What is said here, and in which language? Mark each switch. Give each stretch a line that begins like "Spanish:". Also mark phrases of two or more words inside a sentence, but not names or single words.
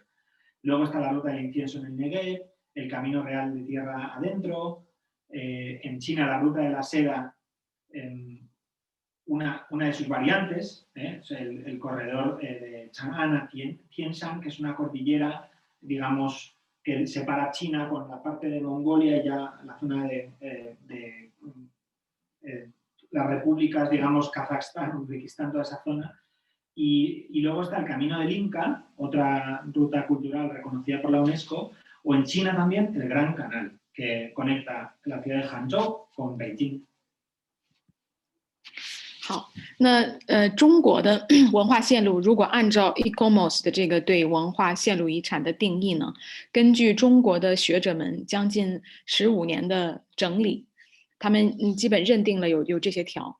Spanish: Luego está la ruta del incienso en el Negev, el camino real de tierra adentro, en China la ruta de la seda, una de sus variantes, el corredor de Chang'an a Tianshan, que es una cordillera, digamos, que separa China con la parte de Mongolia y ya la zona de las repúblicas, digamos, Kazajstán, Uzbekistán, toda esa zona. Y luego está el Camino del Inca, otra ruta cultural reconocida por la UNESCO, o en China también el Gran Canal, que conecta la ciudad de Hangzhou con Beijing.
Chinese: 好，那中国的文化线路，如果按照 ICOMOS 的这个对文化线路遗产的定义呢，根据中国的学者们将近15年的整理，他们基本认定了有这些条。